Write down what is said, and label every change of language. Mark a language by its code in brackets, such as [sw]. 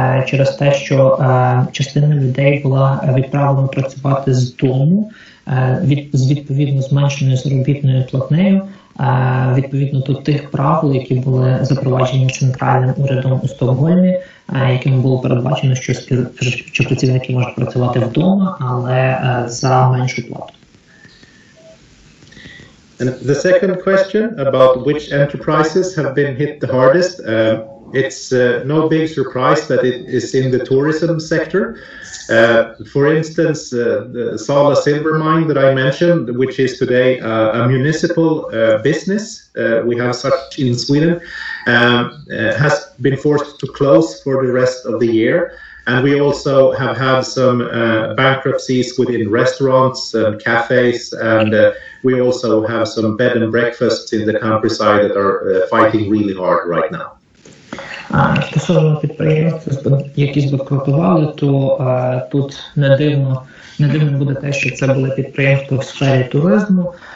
[uk] через те, що частина людей була відправлена працювати з дому з відповідно зменшеною заробітною платнею, відповідно до тих правил, які були запроваджені центральним урядом у Стокгольмі, яким було передбачено, що працівники можуть працювати вдома, але за меншу плату. [en] And the second question about which enterprises have been hit the hardest, it's no big surprise that it is in the tourism sector. For instance, the Sala silver mine that I mentioned, which is today a municipal business, we have such in Sweden, has been forced to close for the rest of the year. And we also have had some bankruptcies within restaurants and cafes, and we also have some bed and breakfasts in the countryside that are fighting really hard right now. [uk] Стосовно підприємств, які збанкрутували, то тут не дивно буде те, що це були підприємства в сфері туризму.